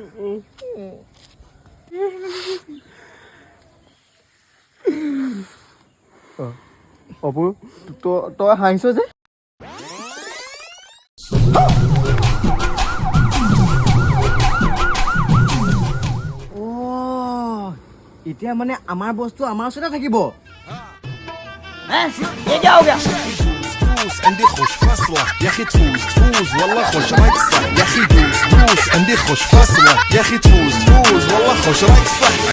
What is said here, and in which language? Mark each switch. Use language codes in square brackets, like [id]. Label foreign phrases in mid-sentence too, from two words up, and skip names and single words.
[as] অপু তই হাঁহিছ যে এতিয়া মানে আমাৰ বস্তু আমাৰ ওচৰতে থাকিব [ar] فوز عندي خوش فصلة يا اخي تفوز والله خوش رقصة يا اخي دوس عندي خوش فصلة يا اخي تفوز والله خوش رقصة